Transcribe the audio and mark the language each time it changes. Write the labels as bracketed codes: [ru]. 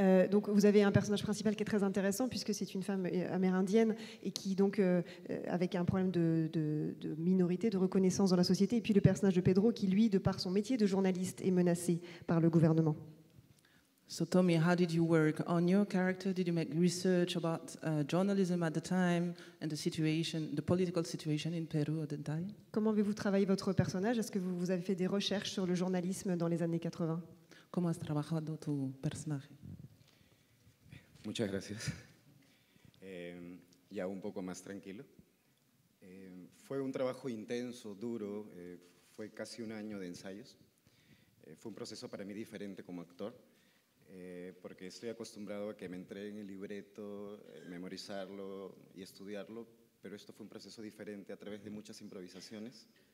[fr] Donc vous avez un personnage principal qui est très intéressant puisque c'est une femme amérindienne et qui donc avec un problème de minorité, de reconnaissance dans la société, et puis le personnage de Pedro qui lui, de par son métier de journaliste, est menacé par le gouvernement. [en] So Tommy, how did you work on your character? Did you make research about journalism at the time and the situation, the political situation in Peru at the time? [fr] Comment avez-vous travaillé votre personnage? Est-ce que vous avez fait des recherches sur le journalisme dans les années 80? [es] ¿Cómo has trabajado tu personaje? Muchas gracias. Ya un poco más tranquilo. Fue un trabajo intenso, duro, fue casi un año de ensayos. Fue un proceso para mí diferente como actor, porque estoy acostumbrado a que me entreguen el libreto, memorizarlo y estudiarlo, pero esto fue un proceso diferente a través de muchas improvisaciones.